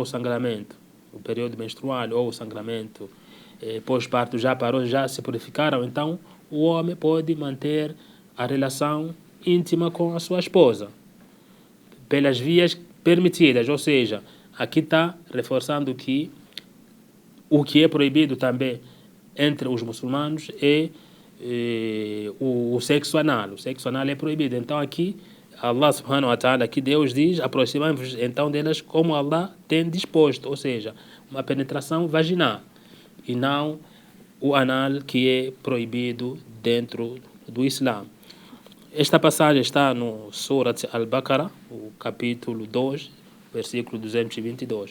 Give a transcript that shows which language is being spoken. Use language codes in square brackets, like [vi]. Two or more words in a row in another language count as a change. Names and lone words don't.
[pt] sangramento, o período menstrual ou o sangramento pós-parto já parou, já se purificaram, então o homem pode manter a relação íntima com a sua esposa pelas vias permitidas, ou seja, aqui está reforçando que o que é proibido também entre os muçulmanos é o sexo anal. O sexo anal é proibido. Então aqui Allah [ar] سبحانه وتعالى, [pt] aqui Deus diz: aproximamos então delas como Allah tem disposto, ou seja, uma penetração vaginal e não o anal, que é proibido dentro do Islã. Esta passagem está no Surat Al-Baqarah, o capítulo 2, versículo 222.